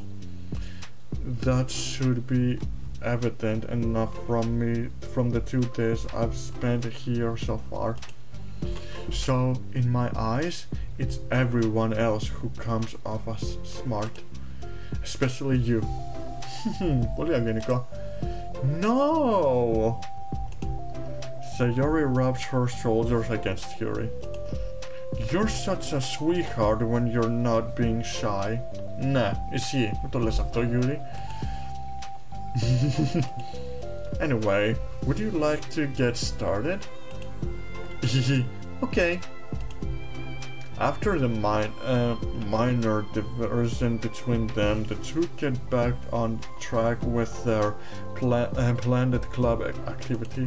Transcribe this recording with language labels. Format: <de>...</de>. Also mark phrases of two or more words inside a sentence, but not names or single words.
<en>That should be evident enough from the 2 days I've spent here so far. So, in my eyes, it's everyone else who comes off as smart. Especially you.</en> <el>Πολύ ευγενικό.</el> <en>No! Sayori rubs her shoulders against Yuri. You're such a sweetheart when you're not being shy.</en> <el>Ναι, εσύ, μην το λες αυτό, Yuri.</el> <en>Anyway, would you like to get started? Okay. After the minor diversion between them, the two get back on track with their planned club activity.</en>